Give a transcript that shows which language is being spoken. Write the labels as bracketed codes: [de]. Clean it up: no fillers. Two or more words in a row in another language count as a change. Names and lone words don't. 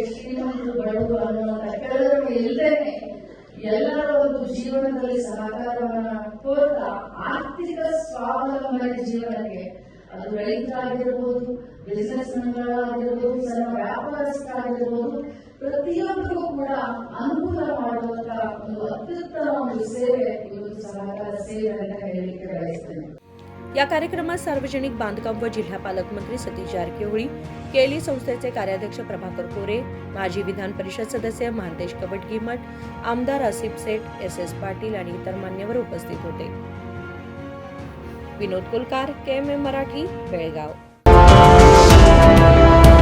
[kn] ಶ್ರೀಮಂತರು ಬಡವರು ಅನ್ನುವಂಥ ಕೆಳಗಡೆ ಇಲ್ಲದೇನೆ ಎಲ್ಲರ ಒಂದು ಜೀವನದಲ್ಲಿ ಸಹಕಾರವನ್ನ ಕೋರ್ತಾ ಆರ್ಥಿಕ ಸ್ವಾವಲಂಬನೆ ಜೀವನಕ್ಕೆ ಅದು ರೈತರಾಗಿರ್ಬೋದು, ಬಿಸಿನೆಸ್ ಮ್ಯಾನ್ಗಳಾಗಿರ್ಬೋದು, ಸಣ್ಣ ವ್ಯಾಪಾರಸ್ಥರಾಗಿರ್ಬೋದು, ಪ್ರತಿಯೊಬ್ಬರಿಗೂ ಕೂಡ ಅನುಕೂಲ ಮಾಡುವಂತ ಒಂದು ಅತ್ಯುತ್ತಮ ಒಂದು ಸೇವೆ ಇವತ್ತು ಸಹಕಾರ ಸೇವೆ ಅಂತ ಹೇಳಲಿಕ್ಕೆ ಬಯಸ್ತೇನೆ। [mr] या कार्यक्रमात सार्वजनिक बांधकाम व जिल्हा पालकमंत्री सतीश जारकिहोळी, केएलई संस्थेचे कार्याध्यक्ष प्रभाकर कोरे, माजी विधान परिषद सदस्य महांतेश कवटगीमठ, आमदार आसिफ सेठ, SS पाटील आणि इतर मान्यवर उपस्थित होते। विनोद कुलकार, KMM मराठी, बेळगाव।